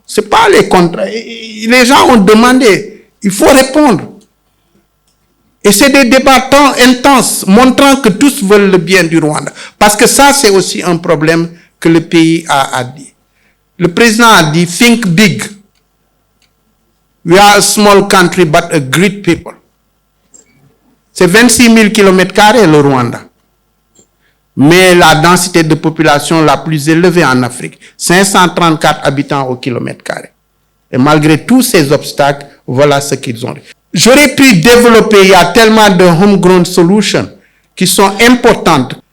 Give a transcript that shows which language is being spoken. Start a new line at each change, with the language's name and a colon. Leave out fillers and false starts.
French: Ce n'est pas les contrats. Les gens ont demandé. Il faut répondre. Et c'est des débats tant intenses, montrant que tous veulent le bien du Rwanda. Parce que ça, c'est aussi un problème que le pays a dit. Le président a dit,
English: think big. We are a small country, but a great people.
French: C'est 26 000 km² le Rwanda. Mais la densité de population la plus élevée en Afrique, 534 habitants au kilomètre carré. Et malgré tous ces obstacles, voilà ce qu'ils ont. J'aurais pu développer, il y a tellement de
English: homegrown solutions
French: qui sont importantes.